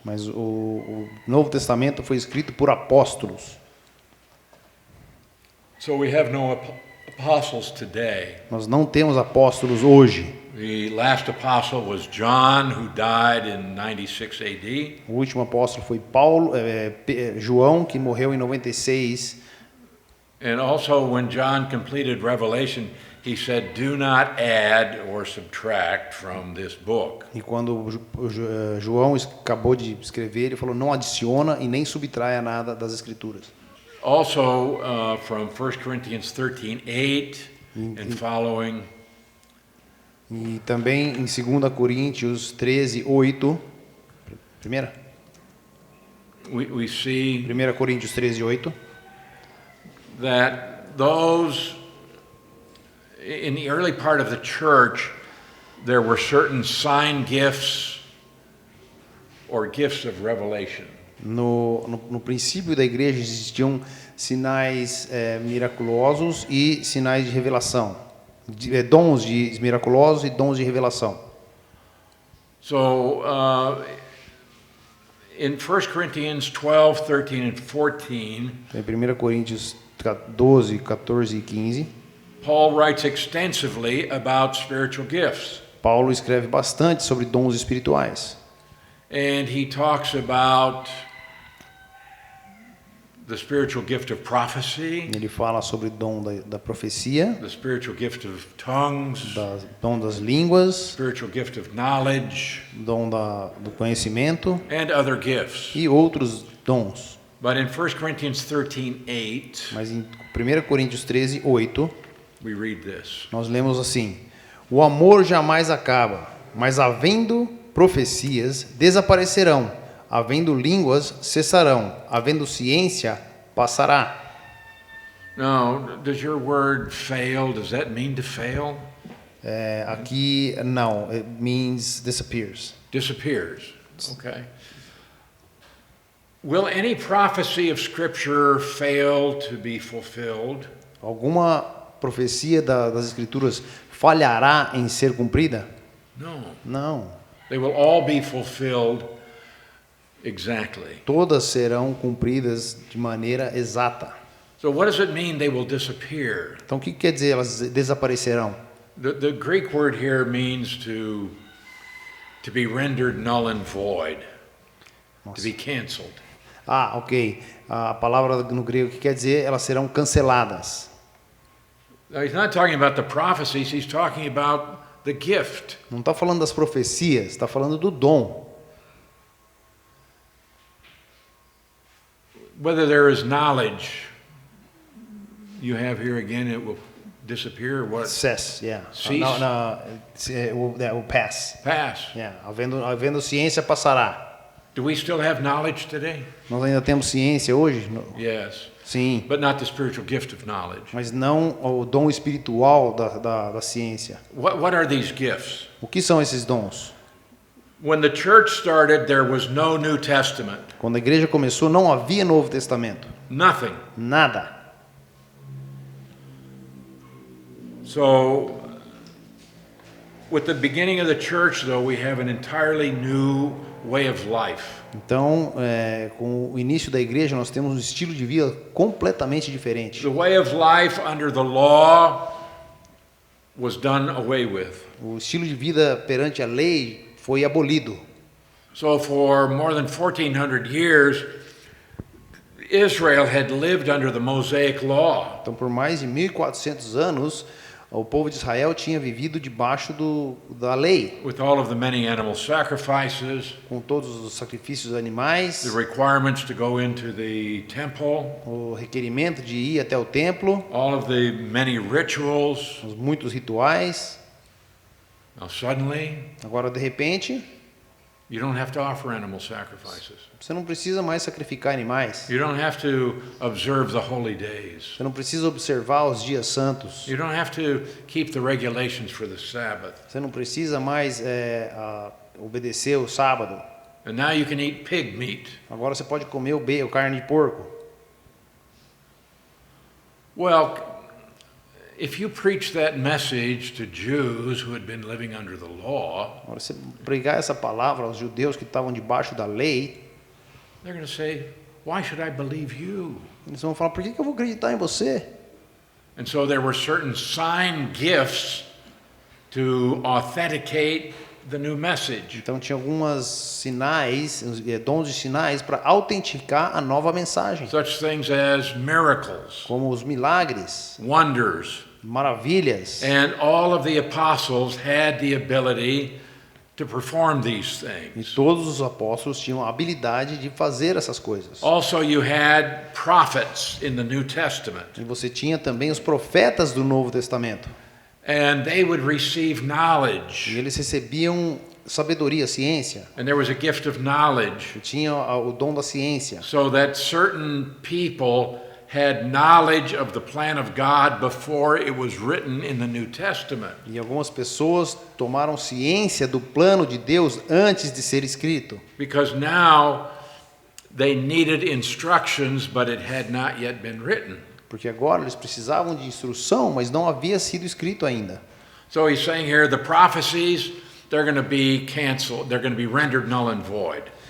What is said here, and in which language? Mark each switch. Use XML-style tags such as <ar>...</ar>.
<pt>Mas o Novo Testamento foi escrito por apóstolos.</pt> <en>So we have no apostles today.</en> <pt>Nós não temos apóstolos hoje.</pt> <en>The last apostle was John, who died in 96 AD.</en> <pt>O último apóstolo foi João, que morreu em 96.</pt> <en>And also when John completed Revelation, he said, "Do not add or subtract from this book."</en> <pt>E quando João acabou de escrever, ele falou: não adiciona e nem subtraia nada das escrituras.</pt> <en>Also from 1 Corinthians 13:8 and following.</en> <pt>E também em 2 Coríntios 13:8, primeira?</pt> <en>We see</en> <pt>1 Coríntios 13:8,</pt> <en>that those in the early part of the church, there were certain sign gifts or gifts of revelation.</en> <pt>No princípio da igreja existiam sinais miraculosos e sinais de revelação, dons miraculosos e dons de revelação.</pt> <en>So in 1 Corinthians 12, 13 and 14,</en> <pt>Em 1 Coríntios 12, 14 e 15,</pt> <en>Paul writes extensively about spiritual gifts.</en> <pt>Paulo escreve bastante sobre dons espirituais.</pt> <en>And he talks about the spiritual gift of prophecy,</en> <pt>Ele fala sobre o dom da profecia,</pt> <en>the spiritual gift of tongues,</en> <pt>dom das línguas,</pt> <en>spiritual gift of knowledge,</en> <pt>dom do conhecimento</pt> <en>and other gifts.</en> <pt>e outros dons.</pt> <en>But in 1 Corinthians 13:8,</en> <pt>Mas em 1 Coríntios 13:8,</pt> <en>we read this.</en> <pt>nós lemos assim: o amor jamais acaba, mas havendo profecias desaparecerão, havendo línguas cessarão, havendo ciência passará.</pt> <en>Now, does your word fail? Does that mean to fail?</en> <pt>Aqui não,</pt> <en>it means disappears. Disappears. Okay. Will any prophecy of Scripture fail to be fulfilled?</en> <pt>Alguma profecia das Escrituras falhará em ser cumprida?</pt> <en>No.</en> <pt>Não.</pt> <en>They will all be fulfilled exactly.</en> <pt>Todas serão cumpridas de maneira exata.</pt> <en>So what does it mean they will disappear?</en> <pt>Então o que quer dizer elas desaparecerão?</pt> <en>The Greek word here means to be rendered null and void, to be canceled. Ok.</en> <pt>A palavra no grego que quer dizer elas serão canceladas.</pt> <en>Now, he's not talking about the prophecies, he's talking about the gift.</en> <pt>Não está falando das profecias, está falando do dom.</pt> <en>Whether there is knowledge, you have here again, it will disappear. What? Cess, yeah. Cease. Will pass. Pass. Yeah.</en> <pt>Havendo ciência passará.</pt> <en>Do we still have knowledge today?</en> <pt>Nós ainda temos ciência hoje?</pt> <en>Yes.</en> <pt>Sim.</pt> <en>But not the spiritual gift of knowledge.</en> <pt>Mas não o dom espiritual da ciência.</pt> <en>What are these gifts?</en> <pt>O que são esses dons?</pt> <en>When the church started, there was no New Testament.</en> <pt>Quando a igreja começou, não havia Novo Testamento.</pt> <en>Nothing.</en> <pt>Nada.</pt> <en>So, with the beginning of the church, though, we have an entirely new way of life.</en> <pt>Então, com o início da igreja, nós temos um estilo de vida completamente diferente.</pt> <en>The way of life under the law was done away with.</en> <pt>O estilo de vida perante a lei foi abolido.</pt> <en>So for more than 1400 years, Israel had lived under the Mosaic law.</en> <pt>Então, por mais de 1400 anos, o povo de Israel tinha vivido debaixo da lei,</pt> <en>With all of the many animal sacrifices,</en> <pt>com todos os sacrifícios animais,</pt> <en>the requirements to go into the temple,</en> <pt>o requerimento de ir até o templo,</pt> <en>all of the many rituals.</en> <pt>os muitos rituais.</pt> <en>Now suddenly,</en> <pt>Agora, de repente,</pt> <en>you don't have to offer animal sacrifices.</en> <pt>você não precisa mais sacrificar animais.</pt> <en>You don't have to observe the holy days.</en> <pt>Você não precisa observar os dias santos.</pt> <en>You don't have to keep the regulations for the Sabbath.</en> <pt>Você não precisa mais obedecer o sábado.</pt> <en>And now you can eat pig meat.</en> <pt>Agora você pode comer carne de porco.</pt> <en>Well, if you preach that message to Jews who had been living under the law,</en> <pt>Agora, você pregar essa palavra aos judeus que estavam debaixo da lei,</pt> <en>they're going to say, why should I believe you?</en> <pt>eles vão falar, por que eu vou acreditar em você?</pt> <en>And so there were certain sign gifts to authenticate the new message.</en> <pt>Então tinha algumas sinais, dons de sinais para autenticar a nova mensagem,</pt> <en>Such things as miracles,</en> <pt>como os milagres,</pt> <en>wonders,</en> <pt>maravilhas.</pt> <en>and all of the apostles had the ability to perform these</en> <pt>E</pt> <en>things.</en> <pt>todos os apóstolos tinham a habilidade de fazer essas coisas.</pt> <en>Also, you had prophets in the New Testament,</en> <pt>E você tinha também os profetas do Novo Testamento.</pt> <en>and they would receive</en> <pt>E</pt> <en>knowledge,</en> <pt>eles recebiam sabedoria, ciência.</pt> <en>and there was a gift of knowledge,</en> <pt>E tinha o dom da ciência.</pt> <en>so that certain people had knowledge of the plan of God before it was written in the New Testament.</en> <pt>E algumas pessoas tomaram ciência do plano de Deus antes de ser escrito.</pt> <en>Because now they needed instructions, but it had not yet been written.</en> <pt>Porque agora eles precisavam de instrução, mas não havia sido escrito ainda.</pt> <en>So he's saying here the prophecies, they're going to be canceled, they're going to be rendered null and void,</en>